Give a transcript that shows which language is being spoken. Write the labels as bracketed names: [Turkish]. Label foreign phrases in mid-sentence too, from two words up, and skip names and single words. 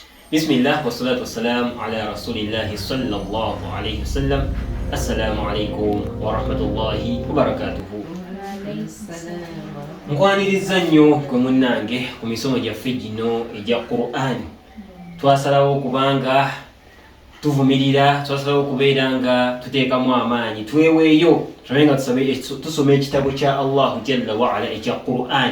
[Arabic] بسم الله والصلاة والسلام على رسول الله صلى الله عليه وسلم. السلام عليكم ورحمة الله وبركاته. [Ganda] nkwaniriza nnyo gwe munnange ku misomo gyaffe gino egya Qur'an. Twasalawo okubanga tuvumirira, twasalawo okubeera nga tuteekamu amaanyi, tweweeyo tulabe nga tusome ekitabo kya [Arabic] الله جل وعلا [Ganda] ekya Qur'an.